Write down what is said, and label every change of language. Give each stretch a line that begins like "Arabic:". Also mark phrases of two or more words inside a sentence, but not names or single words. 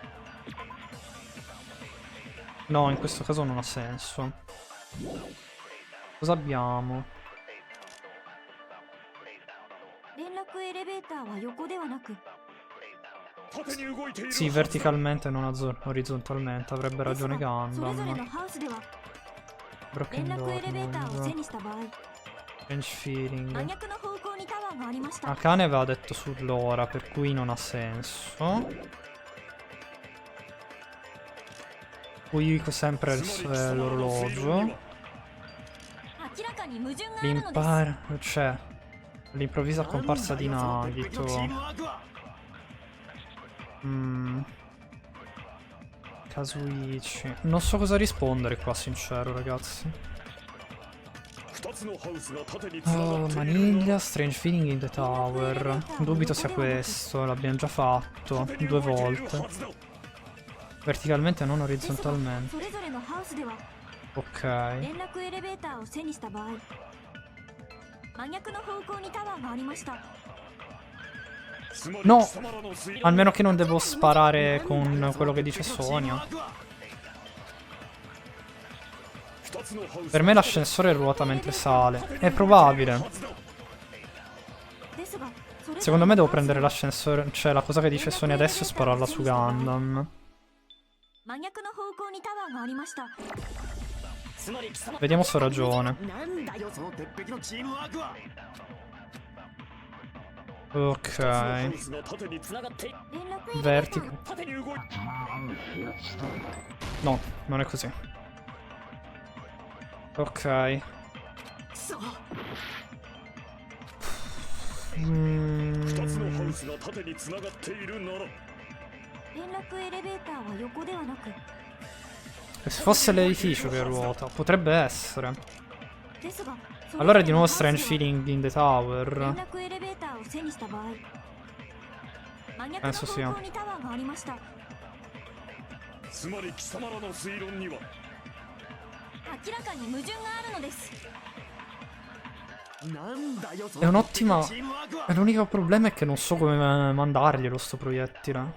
Italian: No, in questo caso non ha senso. Cosa abbiamo? Sì, verticalmente non orizzontalmente. Avrebbe ragione Gundam.
English: Broken door. Strange feeling.
Japanese: 真逆の方向にタワーがありました。
Italian: Akane aveva detto sull'ora, per cui non ha senso. Poi dico sempre l'orologio.
Japanese: 明らかに矛盾があるのです。
Italian: L'impar... C'è. L'improvvisa comparsa di Nagito. Kazuichi. Non so cosa rispondere qua, sincero, ragazzi. Oh, maniglia,
English: strange feeling in the tower.
Italian: Dubito sia questo, l'abbiamo già fatto 2 volte. Verticalmente, non orizzontalmente.
Japanese: それぞれのハウスでは
Italian: Ok.
Japanese: 連絡エレベーターを背にした場合、真逆の方向にタワーがありました。
Italian: No! Almeno che non devo sparare con quello che dice Sonia. Per me l'ascensore ruota mentre sale. È probabile. Secondo me devo prendere l'ascensore, cioè la cosa che dice Sonia adesso e spararla su Gundam.
Japanese: 真逆の方向にタワーがありました。
Italian: Vediamo se ho ragione. Ok. Vertico. No, non è così. Ok. Se fosse l'edificio che ruota, potrebbe essere. Allora è di nuovo
English: strange feeling in the tower.
Italian: Penso sia. È un'ottima... L'unico problema è che non so come mandarglielo sto proiettile.